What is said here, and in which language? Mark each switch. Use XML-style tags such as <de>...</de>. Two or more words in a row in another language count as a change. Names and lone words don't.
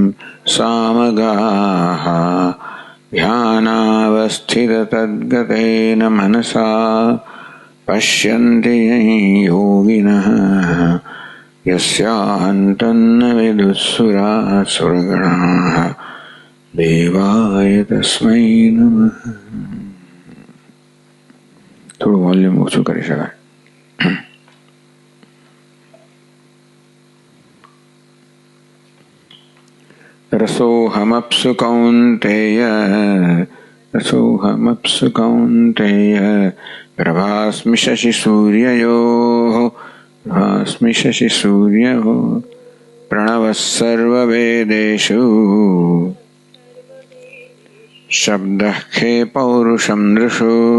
<sa>सामगाः ध्यानावस्थिततद्गतेन मनसा पश्यन्ति योगिनः यस्यान्तन्न विदुःसुरासुरगणाः देवाय तस्मै नमः।</sa> <gu>થોડા વૉલ્યૂમ ઓછું કરી શકાય।</gu> <sa>रसोऽहमप्सु कौन्तेय प्रभास्मि शशिसूर्ययोः प्रणवः सर्ववेदेषु शब्दः खे पौरुषं नृषु</sa>